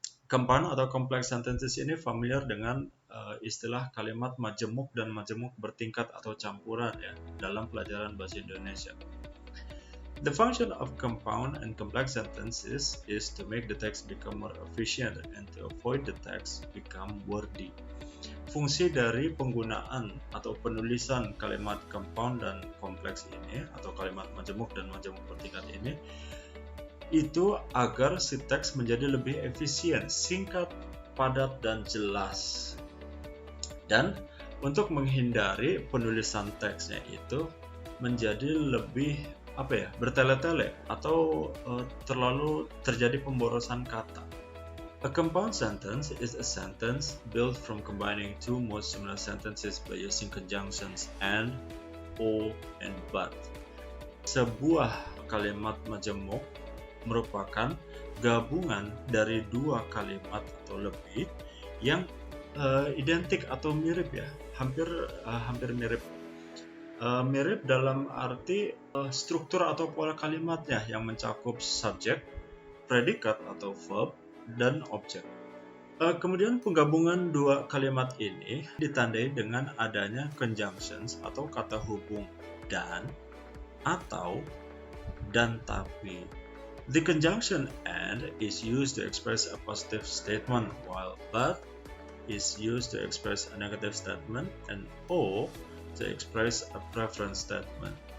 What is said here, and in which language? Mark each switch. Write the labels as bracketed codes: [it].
[id] Compound atau complex sentences ini familiar dengan istilah kalimat majemuk dan majemuk bertingkat atau campuran ya dalam pelajaran bahasa Indonesia. [en] The function of compound and complex sentences is to make the text become more efficient and to avoid the text become wordy. [id] Fungsi dari penggunaan atau penulisan kalimat compound dan kompleks ini atau kalimat majemuk dan majemuk bertingkat ini itu agar si teks menjadi lebih efisien, singkat, padat, dan jelas. Dan untuk menghindari penulisan teksnya itu menjadi lebih bertele-tele atau terlalu terjadi pemborosan kata. [en] A compound sentence is a sentence built from combining two most similar sentences by using conjunctions and, or, and but. [id] Sebuah kalimat majemuk merupakan gabungan dari dua kalimat atau lebih yang identik atau mirip ya, hampir mirip. Mirip dalam arti struktur atau pola kalimatnya yang mencakup subjek, predikat atau verb, dan objek. Kemudian penggabungan dua kalimat ini ditandai dengan adanya conjunctions atau kata hubung dan, atau, dan tapi. [en] The conjunction and is used to express a positive statement, while but is used to express a negative statement, and or to express a preference statement.